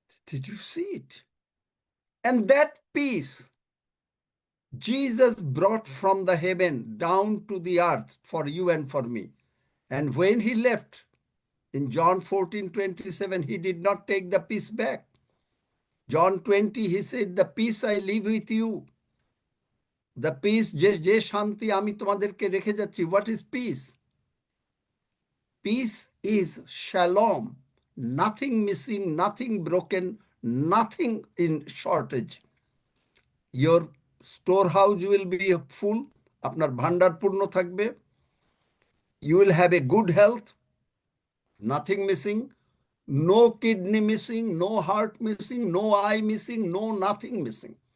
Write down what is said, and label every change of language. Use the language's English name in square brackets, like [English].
[English] Did you see it? And that peace Jesus brought from the heaven down to the earth for you and for me. And when he left in John 14:27, he did not take the peace back. John 20, he said, the peace I leave with you. The peace, [Bangla] যে শান্তি আমি তোমাদেরকে রেখে যাচ্ছি. [English] What is peace? Peace is shalom, nothing missing, nothing broken, nothing in shortage. Your storehouse will be full, [Bangla] আপনার ভান্ডার পূর্ণ থাকবে. [English] You will have a good health, nothing missing, no kidney missing, no heart missing, no eye missing, no nothing missing.